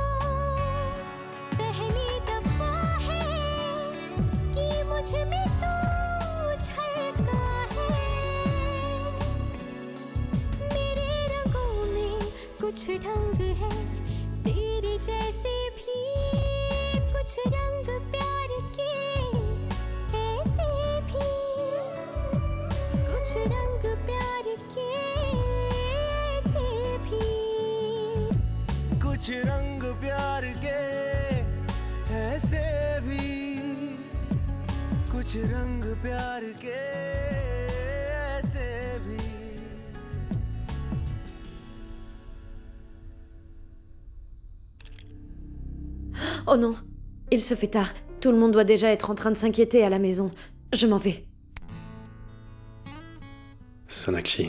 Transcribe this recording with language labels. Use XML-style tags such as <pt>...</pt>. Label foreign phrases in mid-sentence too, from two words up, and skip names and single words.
<hi>पहली दफा है कि मुझ में तू झलका है मेरे रंगों में कुछ ढंग है तेरे जैसे भी कुछ रंग प्यार के ऐसे भी कुछ रंग प्यार के ऐसे भी कुछ रंग प्यार के ऐसे भी कुछ रंग प्यार के ऐसे भी</hi> <fr>Oh non, il se fait tard. Tout le monde doit déjà être en train de s'inquiéter à la maison. Je m'en vais. Sonakshi,</fr>